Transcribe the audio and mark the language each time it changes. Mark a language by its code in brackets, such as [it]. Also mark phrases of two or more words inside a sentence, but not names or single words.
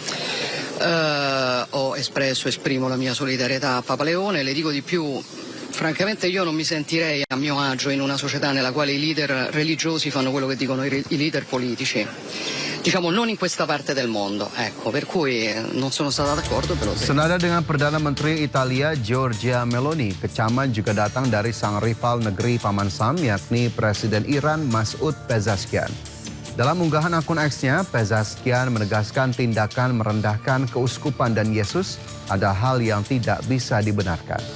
[it] Esprimo la mia solidarietà a Papa Leone, le dico di più, francamente io non mi sentirei a mio agio in una società nella quale i leader religiosi fanno quello che dicono i leader politici, diciamo non in questa parte del mondo, ecco, per cui non sono stata d'accordo. [id] Senada dengan Perdana Menteri Italia Giorgia Meloni, kecaman juga datang dari sang rival negeri Paman Sam yakni Presiden Iran Masoud Pezeshkian. Dalam unggahan akun X-nya, Pezeshkian menegaskan tindakan merendahkan keuskupan dan Yesus ada hal yang tidak bisa dibenarkan.